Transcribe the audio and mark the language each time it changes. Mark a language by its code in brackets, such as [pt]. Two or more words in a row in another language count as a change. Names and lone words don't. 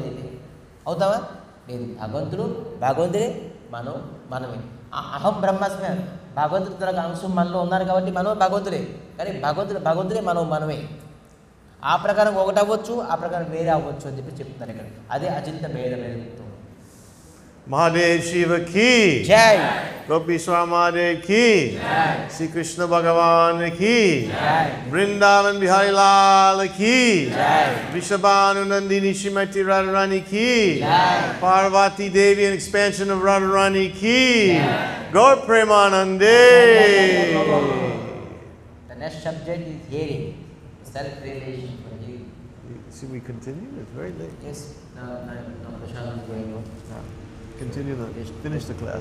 [te] అయితే అవుతావా? లేదు, భగవంతుడు భగవంతుడే, మనమే. [sa] అహం బ్రహ్మస్మి, [te] భగవంతుడి తరగ అంశం మనలో ఉన్నారు కాబట్టి మనం భగవంతుడే. కానీ భగవంతుడే, మనమే. ఆ ప్రకారం ఒకటి అవ్వచ్చు, ఆ ప్రకారం వేరే అవ్వచ్చు అని చెప్పి చెప్తున్నారు ఇక్కడ. అదే అచింత భేదవేదత్వం. [hi] महादेव शिव की జై, गोपीश्वर महादेव की श्री कृष्ण भगवान की वृन्दावन बिहारी लाल की वृषभानु नन्दिनी श्रीमती राधारानी की पार्वती देवी [en] and expansion of [hi] राधारानी की गौर प्रेमानन्दे. [en] The next subject is hearing, self-realization for you. See, we continue? It's very late. Yes, now Prashant is going on. Continue finish the class.